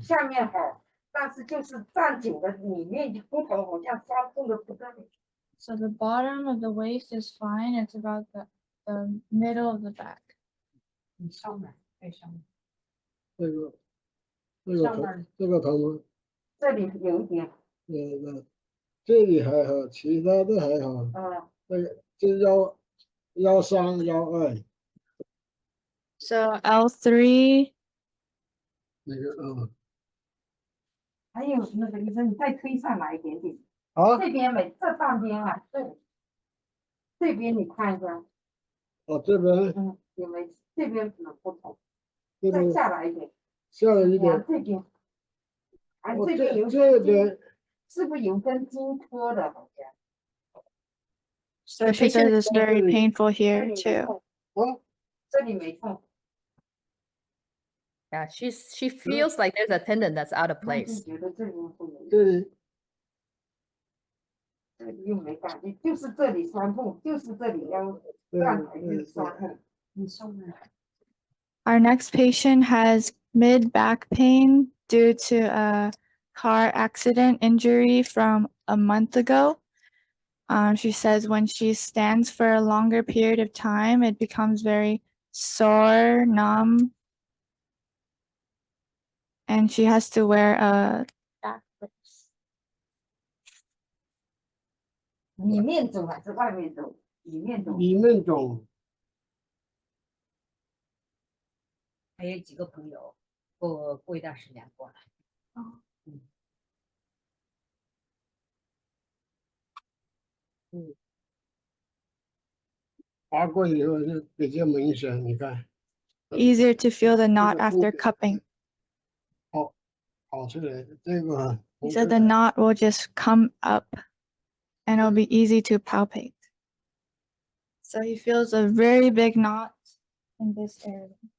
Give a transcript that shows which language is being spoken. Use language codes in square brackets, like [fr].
[zh] 下面好，但是就是站久了，里面骨头好像酸痛的不得了。 [en] So the bottom of the waist is fine. It's about the middle of the back. [zh] 你上面，对上面，这个疼，这个疼吗？这里有一点，这里还好，其他的还好。这腰伤腰爱 [en] So L3. [zh] 那个还有那个医生，你再推上来一点点。啊，这边这半边啊，这边你看一下，这边有没有这边可能不同，这边再下来一点，下来一点，这边，这边这边是不是有根筋脱的？好像。 [en] So she says it's very painful here too. [zh] 这里没痛。 [en] Yeah, she feels like there's a tendon that's out of place. [zh] 觉得这里会有，这里这里又没感觉，就是这里酸痛，就是这里要干还是酸痛。你上面。 [en] Our next patient has mid back pain due to a car accident injury from a month ago. She says when she stands for a longer period of time, it becomes very sore, numb, and she has to wear a back brace. [zh] 里面肿还是外面肿？里面肿。里面肿。还有几个朋友，过一段时间过来。划过以后就比较明显，你看。 [en] Easier to feel the knot after cupping. [zh] 跑出来，这个。 [en] He said the knot will just come up and it'll be easy to palpate. So he feels a very big knot in this area.